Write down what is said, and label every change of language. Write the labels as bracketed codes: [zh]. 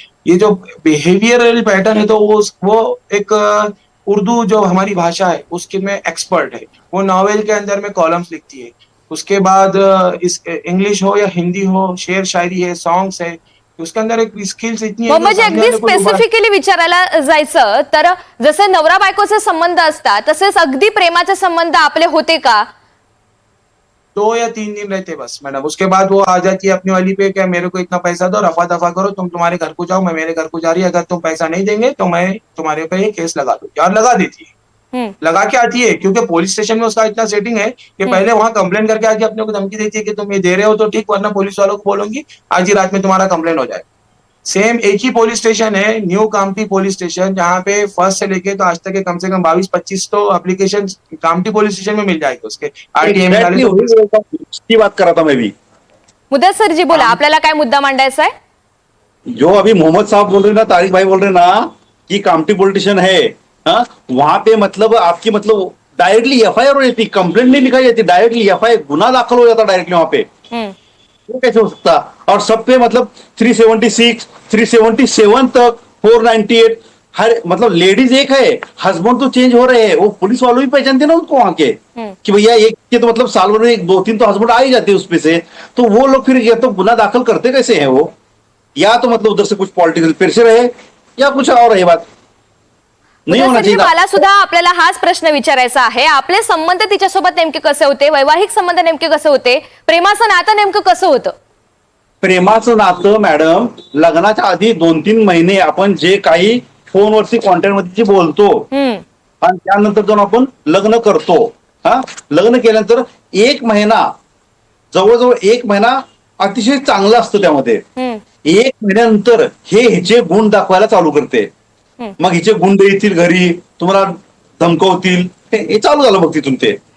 [hi] ये जो behavioural pattern है तो वो एक उर्दू जो हमारी भाषा है उसके में एक्सपर्ट है. वो नॉवेल के अंदर में कॉलम्स लिखती है. उसके बाद इस इंग्लिश हो या हिंदी हो, शेर शायरी है, सॉन्ग्स है, उसके अंदर एक स्किल्स इतनी है. [mr] म्हणजे अगदी स्पेसिफिकली विचारायला जायचं तर जसे नवरा बायकोचे संबंध असतात तसेच अगदी प्रेमाचे संबंध आपले होते का? [hi] 2 या 3 दिन रहते बस मैडम. उसके बाद वो आ जाती है अपनी वाली पे, क्या मेरे को इतना पैसा दो, रफा दफा करो, तुम तुम्हारे घर को जाओ, मैं मेरे घर को जा रही है, अगर तुम पैसा नहीं देंगे तो मैं तुम्हारे पे ये केस लगा दूंगी. और लगा देती है, लगा के आती है, क्योंकि पुलिस स्टेशन में उसका इतना सेटिंग है कि पहले वहां कंप्लेन करके आके अपने को धमकी देती है कि तुम ये दे रहे हो तो ठीक, वरना पुलिस वालों को बोलूंगी आज ही रात में तुम्हारा कंप्लेन हो जाए. सेम एक ही पुलिस स्टेशन है, न्यू कामठी पुलिस स्टेशन, जहाँ पे फर्स्ट से लेके तो आज तक के कम से कम 22-25 तो एप्लीकेशन कामठी पुलिस स्टेशन में मिल जाएगी उसके RTI में डाले तो। की बात कर रहा था मैं भी। [mr] मुदस्सर जी बोला, आपल्याला काय मुद्दा मांडायचा आहे? [hi] जो अभी मोहम्मद साहब बोल रहे ना, तारिक भाई बोल रहे ना कि कामठी पॉलिटिशियन है, हाँ, वहां पे मतलब आपकी मतलब डायरेक्टली FIR हो जाती, कंप्लेंट नहीं लिखाई जाती, डायरेक्टली FIR गुना दाखिल हो जाता डायरेक्टली वहां पे। वो कैसे हो सकता? और सब पे मतलब 376, 377 तक 498, हर मतलब लेडीज एक है, हस्बैंड तो चेंज हो रहे हैं, वो पुलिस वालों भी पहचानते ना उनको वहां के कि भैया एक के तो मतलब साल भर में 2-3 तो हस्बैंड आ ही जाते हैं उसमें से, तो वो लोग फिर या तो गुना दाखिल करते कैसे हैं वो, या तो मतलब उधर से कुछ पॉलिटिकल प्रेशर है या कुछ और है बात नहीं होना मुदस्सर जी, चाहिए। [mr] मला सुद्धा आपल्याला हाच प्रश्न विचारायचा आहे, आपले संबंध तिच्यासोबत नेमके कसे होते, वैवाहिक संबंध नेमके कसे होते, प्रेमाचं नातं नेमकं कसं होतं? प्रेमाचं नातं मॅडम लग्नाच्या आधी 2-3 महिने आपण जे काही फोनवरती कॉन्टॅक्ट मध्ये जे बोलतो आणि त्यानंतर जाऊन आपण लग्न करतो, हा, लग्न केल्यानंतर 1 महिना, जवळजवळ 1 महिना अतिशय चांगला असतो त्यामध्ये, 1 महिन्यानंतर ह्याचे गुण दाखवायला चालू करते, मग हिचे गुंड येतील घरी, तुम्हाला धमकवतील, हे चालू झालं बघ तिथून ते।